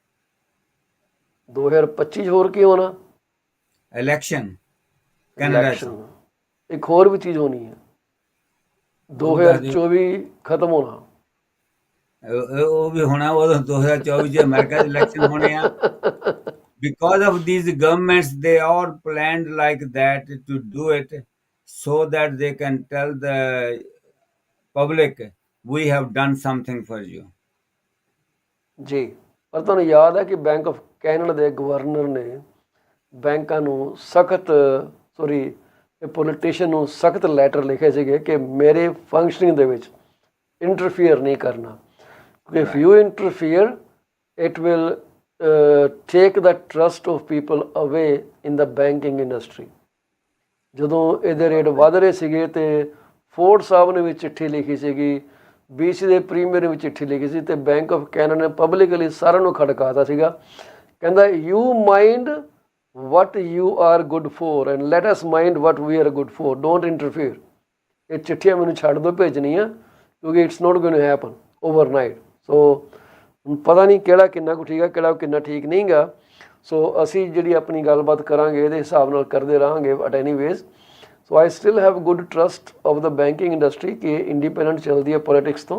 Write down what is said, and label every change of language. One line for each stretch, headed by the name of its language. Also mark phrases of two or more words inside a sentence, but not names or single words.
Punjabi: 2025 ਹੋਰ ਕੀ ਹੋਣਾ? ਇਲੈਕਸ਼ਨ ਕੈਨੇਡਾ 'ਚ। ਇੱਕ ਹੋਰ ਵੀ ਚੀਜ਼ ਹੋਣੀ ਹੈ, 2024 ਖਤਮ ਹੋਣਾ। ਉਹ ਵੀ ਹੋਣਾ, ਉਹ 2024 ਚ ਅਮਰੀਕਾ ਦੇ ਇਲੈਕਸ਼ਨ ਹੋਣੇ ਆ।
English: Because of these governments, they all planned like that to do it so that they can tell the public, we have done something for you.
Punjabi: ਜੀ, ਪਰ ਤੁਹਾਨੂੰ ਯਾਦ ਹੈ ਕਿ ਬੈਂਕ ਆਫ ਕੈਨੇਡਾ ਦੇ ਗਵਰਨਰ ਨੇ ਬੈਂਕਾਂ ਨੂੰ ਪੋਲੀਟੀਸ਼ੀਅਨ ਨੂੰ ਸਖਤ ਲੈਟਰ ਲਿਖੇ ਸੀਗੇ ਕਿ ਮੇਰੇ ਫੰਕਸ਼ਨਿੰਗ ਦੇ ਵਿੱਚ ਇੰਟਰਫੀਅਰ ਨਹੀਂ ਕਰਨਾ।
English: If you interfere it will take the trust of people away in the banking industry.
Punjabi: ਜਦੋਂ ਇਹਦੇ ਰੇਟ ਵੱਧ ਰਹੇ ਸੀਗੇ ਤੇ ਫੋਰਡ ਸਾਹਿਬ ਨੇ ਵੀ ਚਿੱਠੀ ਲਿਖੀ ਸੀਗੀ, BC ਦੇ ਪ੍ਰੀਮੀਅਰ ਨੇ ਵੀ ਚਿੱਠੀ ਲਿਖੀ ਸੀ ਤੇ ਬੈਂਕ ਆਫ ਕੈਨੇਡਾ ਨੇ ਪਬਲਿਕਲੀ ਸਾਰਿਆਂ ਨੂੰ ਖੜਕਾਤਾ ਸੀਗਾ।
English: ਕਹਿੰਦਾ you mind what you are good for and let us mind what we are good for, don't interfere।
Punjabi: ਇਹ ਚਿੱਠੀਆਂ ਮੈਨੂੰ ਛੱਡ ਦਿਓ ਭੇਜਣੀਆਂ ਕਿਉਂਕਿ
English: it's not going to happen overnight.
Punjabi: ਸੋ ਪਤਾ ਨਹੀਂ ਕਿਹੜਾ ਕਿੰਨਾ ਕੁ ਠੀਕ ਆ, ਕਿਹੜਾ ਕਿੰਨਾ ਠੀਕ ਨਹੀਂ ਗਾ। ਸੋ ਅਸੀਂ ਜਿਹੜੀ ਆਪਣੀ ਗੱਲਬਾਤ ਕਰਾਂਗੇ ਇਹਦੇ ਹਿਸਾਬ ਨਾਲ ਕਰਦੇ ਰਹਾਂਗੇ
English: at any ways. so I still have good trust of the banking industry
Punjabi: ਕਿ ਇੰਡੀਪੈਂਡੈਂਟ ਚੱਲਦੀ ਹੈ ਪੋਲੀਟਿਕਸ ਤੋਂ।